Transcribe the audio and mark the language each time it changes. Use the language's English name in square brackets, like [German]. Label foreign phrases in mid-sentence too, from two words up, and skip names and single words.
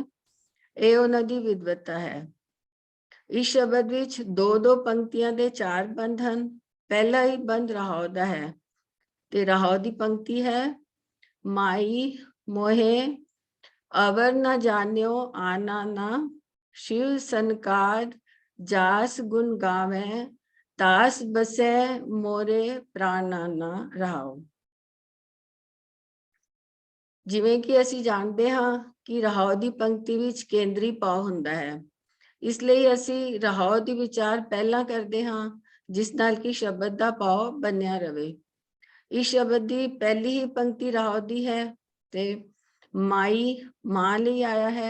[Punjabi] ਇਹ ਉਹਨਾਂ ਦੀ ਵਿਦਵਤਾ ਹੈ। ਇਸ ਸ਼ਬਦ ਵਿੱਚ 2-2 ਪੰਕਤੀਆਂ ਦੇ 4 ਬੰਦ ਹਨ। ਪਹਿਲਾ ਹੀ ਬੰਦ ਰਾਹੋਂ ਦਾ ਹੈ, ਤੇ ਰਾਹੋਂ ਦੀ ਪੰਕਤੀ ਹੈ, ਮਾਈ ਮੋਹੇ ਅਵਰ ਨਾ ਜਾਣਿਓ ਆਨਾ ਨਾ, [Hindi] शिव सनकाद जास गुण गावे, तास बसे मोरे प्राणा ना रहाओ। [Punjabi] ਜਿਵੇਂ ਕਿ ਅਸੀਂ ਜਾਣਦੇ ਹਾਂ ਕਿ ਰਹਾਉ ਦੀ ਪੰਕਤੀ ਵਿੱਚ ਕੇਂਦਰੀ ਭਾਵ ਹੁੰਦਾ ਹੈ, ਇਸ ਲਈ ਅਸੀਂ ਰਹਾਉ ਦੀ ਵਿਚਾਰ ਪਹਿਲਾਂ ਕਰਦੇ ਹਾਂ, ਜਿਸ ਨਾਲ ਕਿ ਸ਼ਬਦ ਦਾ ਭਾਵ ਬਣਿਆ ਰਵੇ। ਇਸ ਸ਼ਬਦ ਦੀ ਪਹਿਲੀ ਹੀ ਪੰਕਤੀ ਰਹਾਉ ਦੀ ਹੈ ਤੇ ਮਾਈ ਮਾਂ ਲਈ ਆਇਆ ਹੈ।